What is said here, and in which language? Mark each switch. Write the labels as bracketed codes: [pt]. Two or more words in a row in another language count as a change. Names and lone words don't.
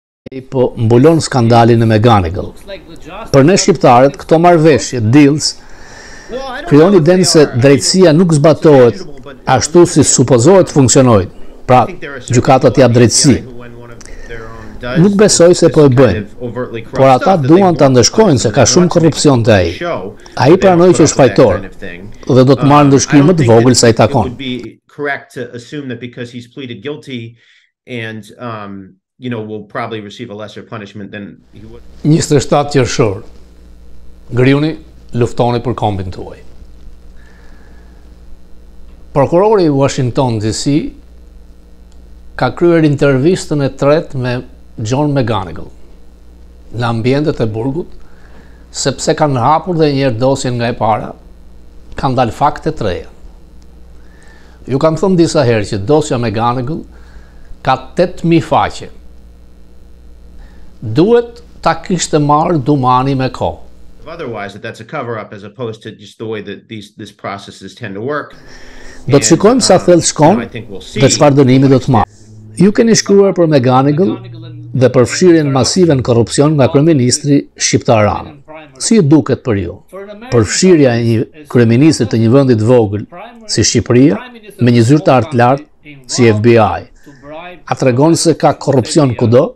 [sq] Po mbulon skandalin e McGonigal. Për ne shqiptarët, këto marrëveshje, deals, krijon idenë se drejtësia nuk zbatohet ashtu si supozohet funksionojë. Pra, gjykata t'jap drejtësi. Nuk besoj se po e bëjnë, por ata duan ta ndëshkojnë se ka shumë korrupsion te ai. Ai pranoi që është fajtor dhe do të marrë ndëshkim më të vogël sa i takon. [en] Will probably receive a lesser punishment than he would. [sq] 27 qershor. Griuni luftoni për kombin tuaj. Prokurori i Washington DC ka kryer intervistën e tretë me John McGonigal në ambientet e burgut, sepse kanë hapur dhe njëherë dosjen nga e para, kanë dalë fakte të reja. Ju kam thënë disa herë që dosja McGonigal ka 8.000 faqe. Duhet ta kishte marrë Dumani me kohë. [en] Otherwise, that's a cover-up as opposed to just the way that these processes tend to work. [sq] Do të shikojmë sa thellë shkon dhe çfarë dënimi do të marrë. Ju keni shkruar për McGonigal dhe për fshirjen masive në korrupsion nga kryeministri shqiptar Rama. Si ju duket për ju? Përfshirja e një kryeministri të një vendi të vogël si Shqipëria me një zyrtar të lartë si FBI, a tregon se ka korrupsion kudo?